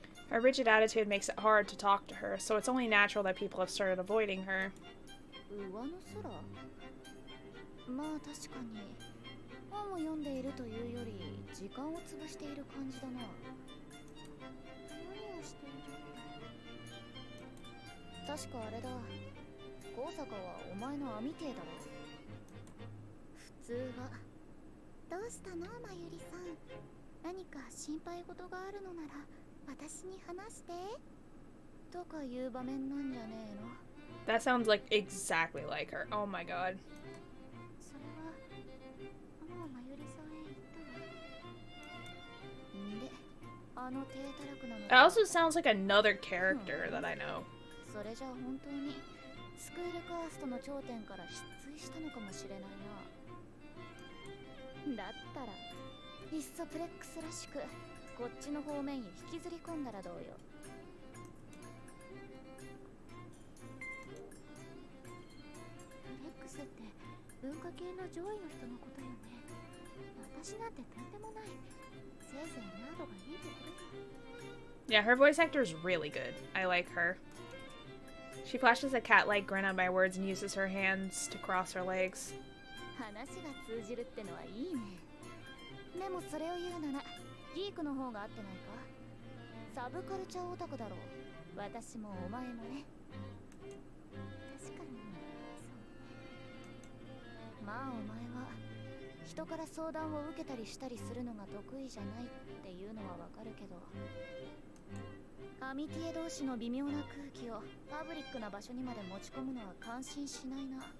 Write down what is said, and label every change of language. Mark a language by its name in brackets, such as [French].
[English] Her rigid attitude makes it hard to talk to her, so it's only natural that people have started avoiding her. [Japanese] 上の空？まあ確かに本を読んでいるというより時間を潰している感じだな。何をしている？確かあれだ。高坂はお前のアミティだろ。普通は。どうしたの、まゆりさん。何か心配事があるのなら私に話して。とかいう場面なんじゃねえの？ [English] That sounds like exactly like her. Oh my god. [Japanese] それはもうまゆりさんへ言ったわ。んで、あの低たらくなの。 [English] It also sounds like another character that I know. [Japanese] それじゃあ本当にスクールカーストの頂点から失墜したのかもしれないな。だったらいっそプレックスらしくこっちの方面へ引きずり込んだらどうよ。プレックスって文化系の上位の人のことよね。私なんてとんでもない。せいぜいナードがいいところ。 [English] Yeah, her voice actor is really good. I like her. She flashes a cat-like grin at my words and uses her hands to cross her legs. [Japanese] 話が通じるってのはいいね。でもそれを言うならギークの方が合ってないか。サブカルチャーオタクだろう。私もお前もね。確かにそう。まあお前は人から相談を受けたりしたりするのが得意じゃないっていうのはわかるけど、アミティエ同士の微妙な空気をパブリックな場所にまで持ち込むのは感心しないな。